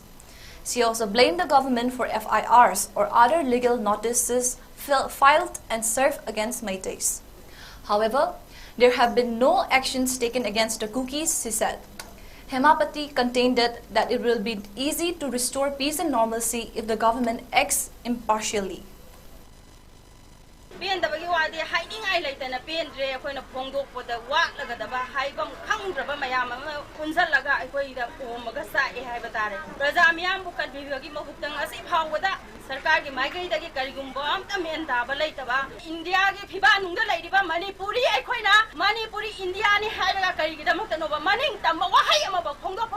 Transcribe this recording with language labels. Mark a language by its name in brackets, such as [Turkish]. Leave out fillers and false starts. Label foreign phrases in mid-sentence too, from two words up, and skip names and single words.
[English] She also blamed the government for FIRs or other legal notices filed and served against Meiteis. However, there have been no actions taken against the cookies, she said. Hemabati contended that it will be easy to restore peace and normalcy if the government acts impartially. [Manipuri] ꯄꯦꯟꯗꯕꯒꯤ ꯋꯥꯗꯤ ꯍꯥꯏꯅꯤꯡꯉꯥꯏ ꯂꯩꯇꯅ ꯄꯦꯟꯗ꯭ꯔꯦ ꯑꯩꯈꯣꯏꯅ ꯐꯣꯡꯗꯣꯛꯄꯗ ꯋꯥꯠꯂꯒꯗꯕ ꯍꯥꯏꯐꯝ ꯈꯪꯗ꯭ꯔꯕ ꯃꯌꯥꯝ ꯑꯃ ꯄꯨꯟꯁꯤꯜꯂꯒ ꯑꯩꯈꯣꯏꯗ ꯑꯣꯝꯃꯒ ꯆꯥꯛꯑꯦ ꯍꯥꯏꯕ ꯇꯥꯔꯦ ꯄ꯭ꯔꯖꯥ ꯃꯤꯌꯥꯝꯕꯨ ꯀꯟꯕꯤꯕꯒꯤ ꯃꯍꯨꯠꯇ ꯉꯁꯤ ꯐꯥꯎꯕꯗ ꯁꯔꯀꯥꯔꯒꯤ ꯃꯥꯏꯀꯩꯗꯒꯤ ꯀꯔꯤꯒꯨꯝꯕ ꯑꯝꯇ ꯃꯦꯟ ꯇꯥꯕ ꯂꯩꯇꯕ ꯏꯟꯗꯤꯌꯥꯒꯤ ꯐꯤꯕꯥꯅꯨꯡꯗ ꯂꯩꯔꯤꯕ ꯃꯅꯤꯄꯨꯔꯤ ꯑꯩꯈꯣꯏꯅ ꯃꯅꯤꯄꯨꯔꯤ ꯏꯟꯗꯤꯌꯥꯅꯤ ꯍꯥꯏꯔꯒ ꯀꯔꯤꯒꯤꯗꯃꯛꯇꯅꯣꯕ ꯃꯅꯤꯡ ꯇꯝꯕ ꯋꯥꯍꯩ ꯑꯃꯐꯥꯎ ꯐꯣꯡꯗꯣꯛꯄ